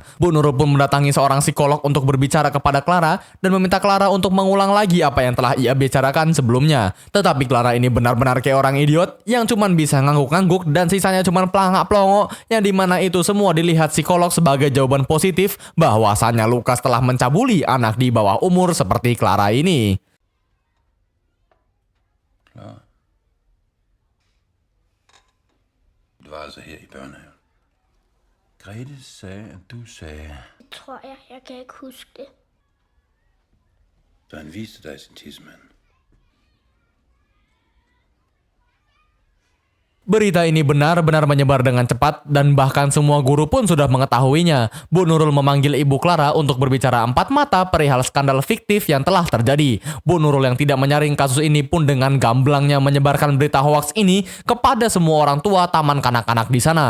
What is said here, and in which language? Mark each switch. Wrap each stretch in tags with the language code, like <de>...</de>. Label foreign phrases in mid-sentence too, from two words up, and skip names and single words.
<id>Bu Nurul pun mendatangi seorang psikolog untuk berbicara kepada Clara dan meminta Clara untuk mengulang lagi apa yang telah ia bicarakan sebelumnya. Tetapi Clara ini benar-benar kayak orang idiot yang cuman bisa ngangguk-ngangguk dan sisanya cuman pelangak-pelongo, yang dimana itu semua dilihat psikolog sebagai jawaban positif bahwasannya Lukas telah mencabuli anak di bawah umur seperti Clara ini.</id> <da>Klar. Det var altså her i børnehaven. Grete sagde, at du sagde... Det tror jeg. Jeg kan ikke huske det. Så han viste dig sin tissemand.</da> <id>Berita ini benar-benar menyebar dengan cepat dan bahkan semua guru pun sudah mengetahuinya. Bu Nurul memanggil Ibu Clara untuk berbicara empat mata perihal skandal fiktif yang telah terjadi. Bu Nurul yang tidak menyaring kasus ini pun dengan gamblangnya menyebarkan berita hoaks ini kepada semua orang tua taman kanak-kanak di sana.</id>